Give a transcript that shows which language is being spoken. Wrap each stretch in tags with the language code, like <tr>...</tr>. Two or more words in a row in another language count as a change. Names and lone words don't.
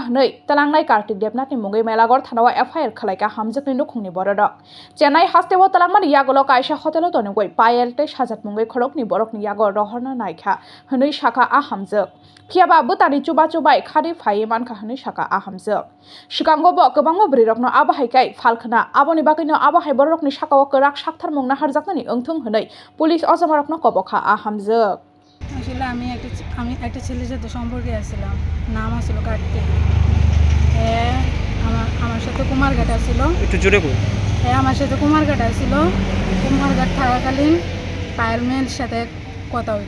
<trp>हनै तलांनाय कार्तिक देबनाथनि मुंगै मेलागर थानाव एफआइआर खलायका हामजकनि नुखुंनि बररक चेनाइ हास्टेव तलांमानि यागल कायसा हटेल तनुगै पायल तै साजात मुंगै खरकनि बरकनि यागल रहरना नायखा हनै शाखा हामजक फियाबा बुतानि चुबा चुबाय खारि फायै मानखा हनै शाखा हामजक सिगांगोबो गोबांबो ब्रिरकनो आबाहायखाय फालखना आबनि बागैनो आबाहाय बरकनि शाखाव कराक शाखथार मुंना हारजाकनि ओंथों हनै पुलिस अजमारकनो कबखा हामजक</trp> <bn>আসলে আমি একটা ছেলের সাথে সম্পর্কে আসছিলাম, নাম আসলো কার্তিক। আমার সাথে কুমারঘাট আসছিল, একটু জোরে কই। আমার সাথে কুমারঘাট আসছিল, কুমারঘাট থাকাকালীন পায়েল মেয়ের সাথে কথা হইতো।</bn>